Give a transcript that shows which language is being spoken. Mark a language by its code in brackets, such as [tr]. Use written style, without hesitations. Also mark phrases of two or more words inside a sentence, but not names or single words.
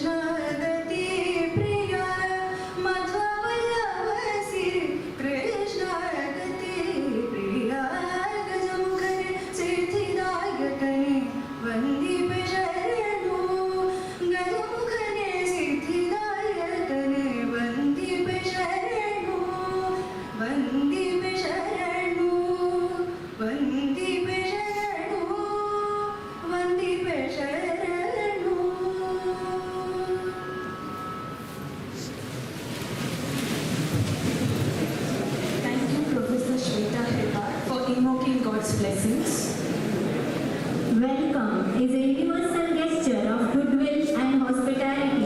[kn] ಗತಿ ಪ್ರಿಯ ಮಧ್ವವಲ್ಲಭ ಸಿರಿ ಕೃಷ್ಣ ಗತಿ ಪ್ರಿಯ ಗಜಮುಖನೆ ಸಿದ್ಧಿದಾಯಕನೆ ವಂದಿಪೆ ಶರಣು ಗಜಮುಖನೆ ಸಿದ್ಧಿದಾಯಕನೆ ವಂದಿಪೆ ಶರಣು ವಂದಿಪೆ ಶರಣು ವಂದಿಪೆ ಶರಣು ವಂದಿಪೆ ಶರಣು [en] Thank you, Professor Shweta Hebbal, for invoking God's blessings. Welcome is a universal gesture of goodwill and hospitality.